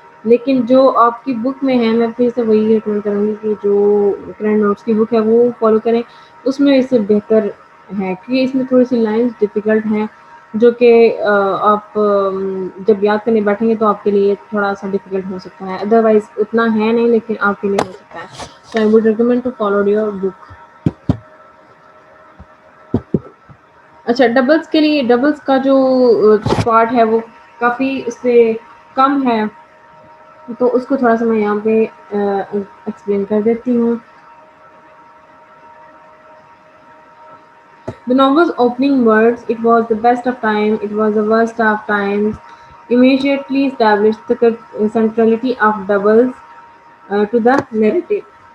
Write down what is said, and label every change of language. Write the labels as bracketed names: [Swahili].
[Urdu] لیکن جو آپ کی بک میں ہے، میں پھر سے وہی ریکمینڈ کروں گی کہ جو کرنٹ نوٹس کی بک ہے وہ فالو کریں. اس میں اس سے بہتر ہے، کیونکہ اس میں تھوڑی سی لائنس ڈیفیکلٹ ہیں جو کہ آپ جب یاد کرنے بیٹھیں گے تو آپ کے لیے تھوڑا سا ڈیفیکلٹ ہو سکتا ہے. ادروائز اتنا ہے نہیں، لیکن آپ کے لیے ہو سکتا ہے. [English] So I would recommend to follow your book. [Urdu] اچھا، ڈبلز کے لیے ڈبلز کا جو پارٹ ہے وہ کافی اس سے کم ہے، تو اس کو تھوڑا سا میں یہاں پہ ایکسپلین کر دیتی ہوں. [English] The novel's opening words, "It was the best of times, it was the worst of times," immediately established the centrality of doubles to the narrative.